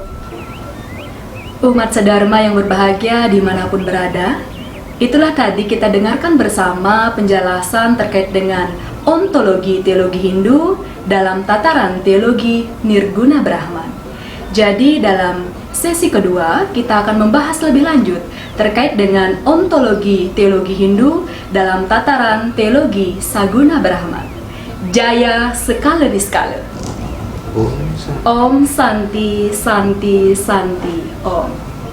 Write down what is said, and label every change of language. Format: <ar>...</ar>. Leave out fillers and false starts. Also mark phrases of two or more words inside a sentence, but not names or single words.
<id>Umat sedharma yang berbahagia dimanapun berada, itulah tadi kita dengarkan bersama penjelasan terkait dengan ontologi teologi Hindu dalam tataran teologi Nirguna Brahman. Jadi dalam sesi kedua kita akan membahas lebih lanjut terkait dengan ontologi teologi Hindu dalam tataran teologi Saguna Brahman.</id> <sa>Jaya Sekala Niskala. Om Santi Santi Santi Om.</sa>